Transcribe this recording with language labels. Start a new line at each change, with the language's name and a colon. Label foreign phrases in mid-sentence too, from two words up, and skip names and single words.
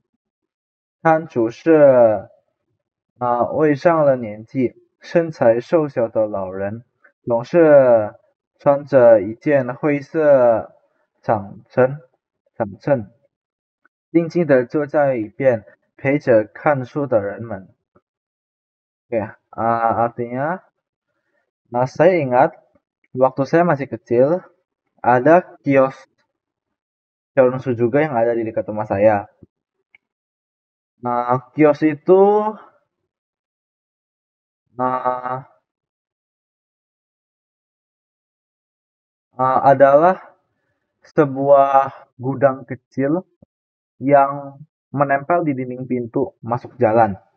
Chinese: 摊主是位上了年纪、身材瘦小的老人，总是穿着一件灰色长衬，静静地坐在一边，陪着看书的人们。
Indonesian: Artinya, saya ingat waktu saya masih kecil, ada kios Xiaohongshu juga yang ada di dekat rumah saya. Kios itu adalah sebuah gudang kecil yang menempel di dinding pintu masuk jalan.